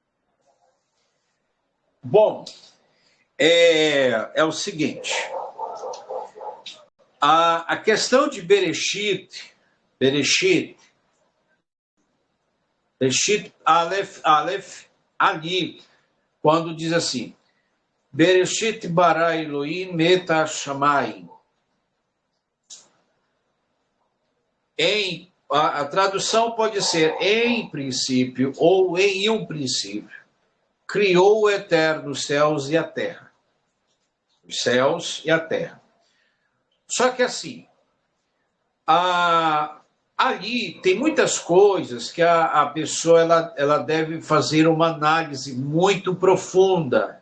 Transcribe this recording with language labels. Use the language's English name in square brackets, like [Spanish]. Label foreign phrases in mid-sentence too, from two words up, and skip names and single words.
[Portuguese] Bom, é o seguinte. A questão de Bereshit, Aleph, ali, quando diz assim, [Hebrew] בראשית ברא אלהים את השמים. [Portuguese] A tradução pode ser em princípio ou em um princípio. Criou o Eterno os céus e a terra. Os céus e a terra. Só que assim, ali tem muitas coisas que a pessoa ela deve fazer uma análise muito profunda.